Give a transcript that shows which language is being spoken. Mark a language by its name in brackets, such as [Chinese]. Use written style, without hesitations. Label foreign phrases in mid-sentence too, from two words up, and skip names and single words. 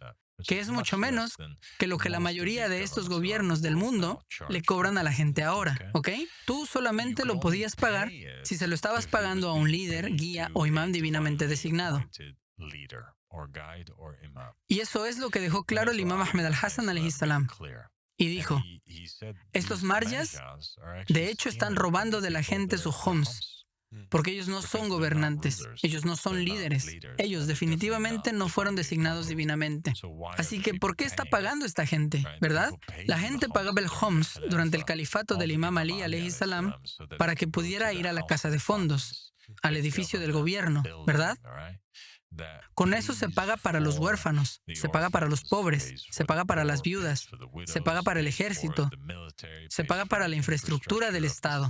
[Spanish] Que es mucho menos que lo que la mayoría de estos gobiernos del mundo le cobran a la gente ahora, ¿ok? Tú solamente lo podías pagar si se lo estabas pagando a un líder, guía o imán divinamente designado. Y eso es lo que dejó claro el imam Ahmed al-Hassan [Arabic] عليه السلام. [Spanish] Y dijo, estos marjas, de hecho, están robando de la gente su homs. Porque ellos no son gobernantes, ellos no son líderes, ellos definitivamente no fueron designados divinamente. Así que, ¿por qué está pagando esta gente? ¿Verdad? La gente pagaba el homs durante el califato del imam Ali [Arabic] عليه السلام [Spanish] para que pudiera ir a la casa de fondos, al edificio del gobierno, ¿verdad? Con eso se paga para los huérfanos, se paga para los pobres, se paga para las viudas, se paga para el ejército, se paga para la infraestructura del Estado.